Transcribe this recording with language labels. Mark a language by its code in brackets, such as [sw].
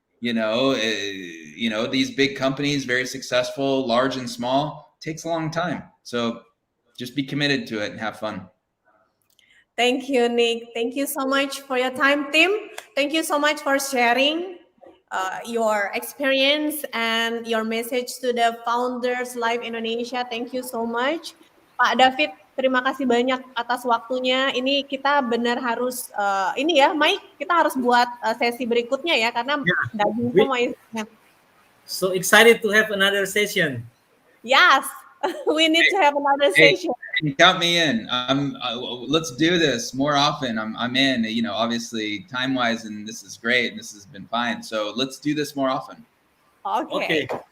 [en] These big companies, very successful, large and small, takes a long time. So just be committed to it and have fun. Thank you, Nick. Thank you so much for your time, Tim. Thank you so much for sharing your experience and your message to the Founders Live Indonesia. Thank you so much. [id] Pak David, terima kasih banyak atas waktunya. Ini kita benar harus, Mike, kita harus buat sesi berikutnya ya, karena daging semua isinya. [en] So excited to have another session. Yes, we need to have another session. Count me in. Let's do this more often. I'm in. Obviously time-wise, and this is great. This has been fine. So let's do this more often. Okay.